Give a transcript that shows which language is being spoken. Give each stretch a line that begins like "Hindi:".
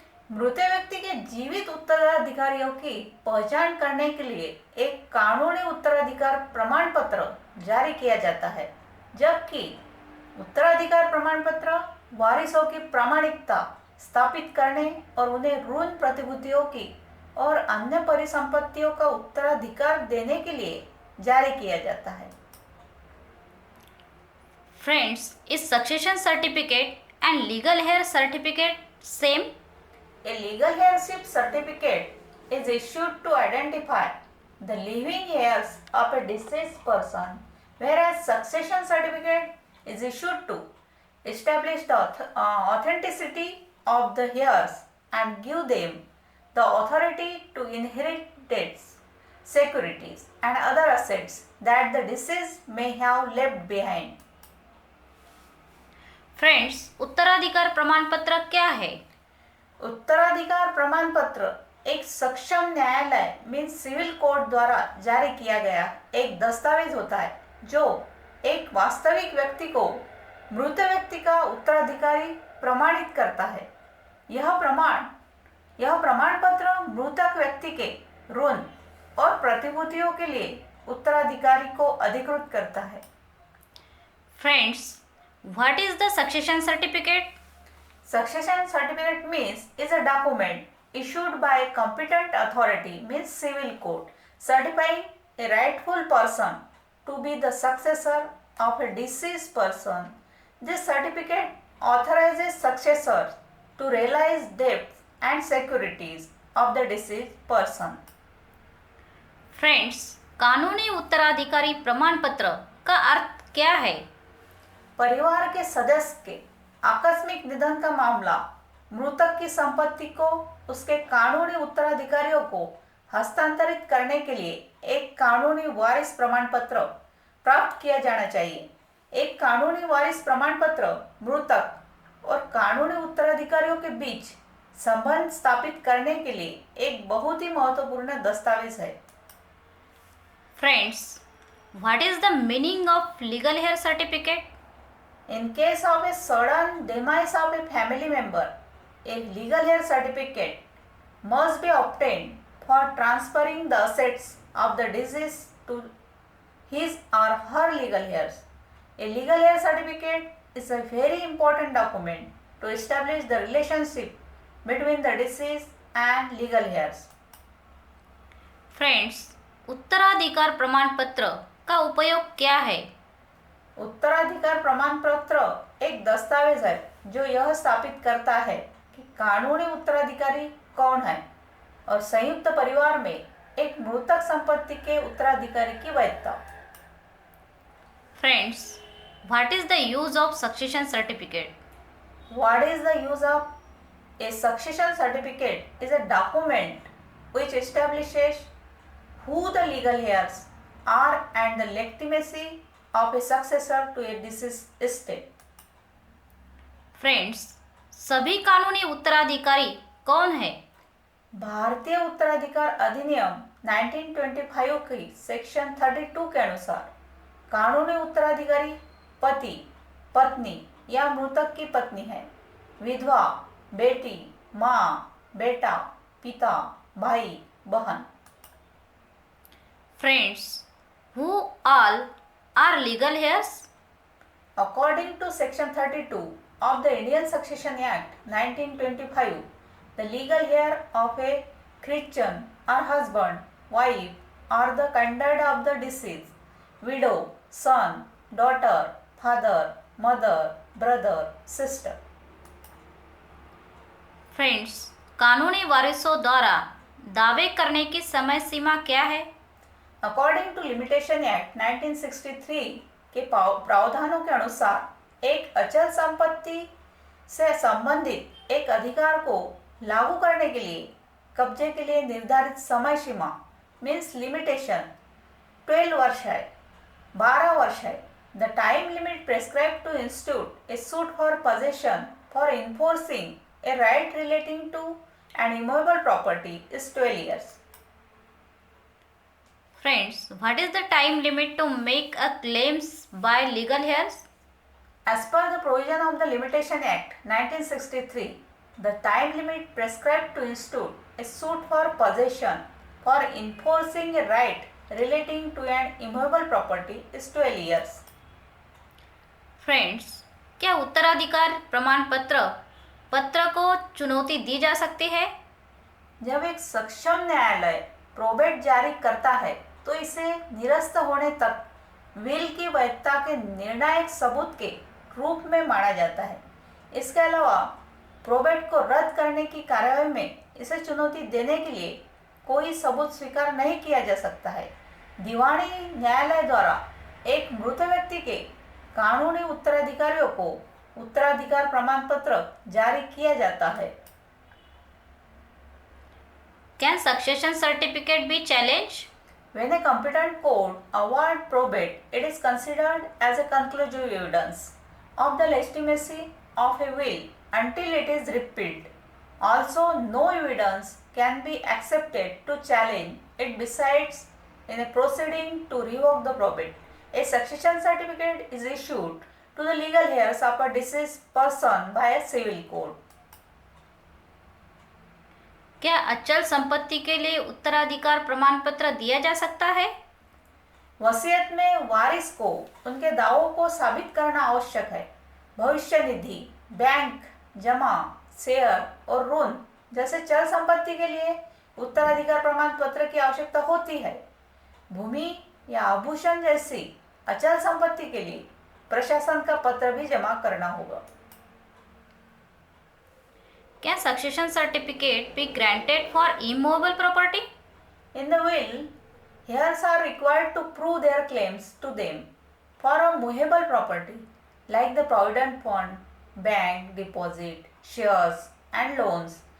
Hindi: मृत व्यक्ति के जीवित उत्तराधिकारियों की पहचान करने के लिए एक कानूनी उत्तराधिकार प्रमाण पत्र जारी किया जाता है, जबकि उत्तराधिकार प्रमाण पत्र वारिसों की प्रामाणिकता स्थापित करने और उन्हें ऋण प्रतिभूतियों की और अन्य परिसंपत्तियों का उत्तराधिकार देने के लिए जारी किया जाता है।
English: Friends, इस succession certificate and legal heir certificate same? A legal heirship certificate is issued to identify the living heirs of a deceased person, whereas succession certificate is issued to establish the authenticity of the heirs and give them the authority to inherit debts, securities, and other assets that the deceased may have left behind.
Hindi: Friends, उत्तराधिकार प्रमाण पत्र क्या है? उत्तराधिकार प्रमाण पत्र एक सक्षम न्यायालय मीन सिविल कोर्ट द्वारा जारी किया गया एक दस्तावेज होता है जो एक वास्तविक व्यक्ति को मृत व्यक्ति का उत्तराधिकारी प्रमाणित करता है। यह प्रमाण पत्र मृतक व्यक्ति के ऋण और प्रतिभूतियों के लिए उत्तराधिकारी को अधिकृत करता है।
English: Friends, what is the succession certificate? Succession certificate means is a document issued by a competent authority means civil court certifying a rightful person to be the successor of a deceased person. This certificate authorizes successors to realize debts and securities of the deceased person.
Hindi: Friends, कानूनी उत्तराधिकारी प्रमाण पत्र का अर्थ क्या है? परिवार के सदस्य के आकस्मिक निधन का मामला मृतक की संपत्ति को उसके कानूनी उत्तराधिकारियों को हस्तांतरित करने के लिए एक कानूनी वारिस प्रमाण पत्र प्राप्त किया जाना चाहिए। एक कानूनी वारिस प्रमाण पत्र मृतक और कानूनी उत्तराधिकारियों के बीच संबंध स्थापित करने के लिए एक बहुत ही महत्वपूर्ण दस्तावेज है।
English: Friends, what is the meaning of legal heir certificate? In case of a sudden demise of a family member, a legal heir certificate must be obtained for transferring the assets of the deceased to his or her legal heirs. A legal heir certificate is a very important document to establish the relationship between the deceased and legal heirs.
Hindi: Friends, उत्तराधिकार प्रमाण पत्र का उपयोग क्या है? उत्तराधिकार प्रमाण पत्र एक दस्तावेज है जो यह स्थापित करता है कि कानूनी उत्तराधिकारी कौन है और संयुक्त परिवार में एक मृतक संपत्ति के उत्तराधिकारी की वैधता।
English: Friends, what is the use of succession certificate? What is the use of a succession certificate is a document which establishes who the legal heirs are and the legitimacy of a successor to a deceased estate.
Hindi: Friends, सभी कानूनी उत्तराधिकारी कौन है? भारतीय उत्तराधिकार अधिनियम 1925 की section 32 के अनुसार कानूनी उत्तराधिकारी पति, पत्नी या मृतक की पत्नी है, विधवा, बेटी, माँ, बेटा, पिता, भाई, बहन।
English: Friends, who all are legal heirs? According to section 32 of the Indian Succession Act 1925, the legal heir of a Christian or husband, wife or the kindred of the deceased, widow, son, daughter, father, mother, brother, sister.
Hindi: Friends, कानूनी वारिसों द्वारा दावे करने की समय सीमा क्या है?
English: According to Limitation Act 1963,
Hindi: के प्रावधानों के अनुसार एक अचल संपत्ति से संबंधित एक अधिकार को लागू करने के लिए कब्जे के लिए निर्धारित समय सीमा
English: means limitation
Hindi: 12 वर्ष है, 12 वर्ष है.
English: The time limit prescribed to institute a suit for possession for enforcing a right relating to an immovable property is 12 years. Friends, what is the time limit to make a claims by legal heirs? As per the provision of the Limitation Act 1963, the time limit prescribed to institute a suit for possession for enforcing a right relating to an immovable property is 12 years.
Hindi: Friends, क्या उत्तराधिकार प्रमाण पत्र को चुनौती दी जा सकती है? जब एक सक्षम न्यायालय प्रोबेट जारी करता है तो इसे निरस्त होने तक विल की वैधता के निर्णायक सबूत के रूप में माना जाता है. इसके अलावा प्रोबेट को रद्द करने की कार्यवाही में इसे चुनौती देने के लिए कोई सबूत स्वीकार नहीं किया जा सकता है. दीवानी न्यायालय द्वारा एक मृत व्यक्ति के कानूनी उत्तराधिकारियों को उत्तराधिकार प्रमाण पत्र जारी किया जाता है.
English: Can succession certificate be challenged? When a competent court award probate, it is considered as a conclusive evidence of the legitimacy of a will until it is repealed. Also, no evidence can be accepted to challenge it besides in a proceeding to revoke the probate. A succession certificate is issued to the legal heirs of a deceased person by a civil court.
Hindi: क्या अचल संपत्ति के लिए उत्तराधिकार प्रमाण पत्र दिया जा सकता है? वसीयत में वारिस को उनके दावों को साबित करना आवश्यक है. भविष्य निधि, बैंक जमा, शेयर और ऋण जैसे चल संपत्ति के लिए उत्तराधिकार प्रमाण पत्र की आवश्यकता होती है. भूमि या आभूषण जैसी अचल संपत्ति के लिए प्रशासन का पत्र भी जमा करना होगा.
English: Can succession certificate be granted for immovable property? In the will, heirs are required to prove their claims to them for a movable property like the provident fund, bank deposit, shares and loans.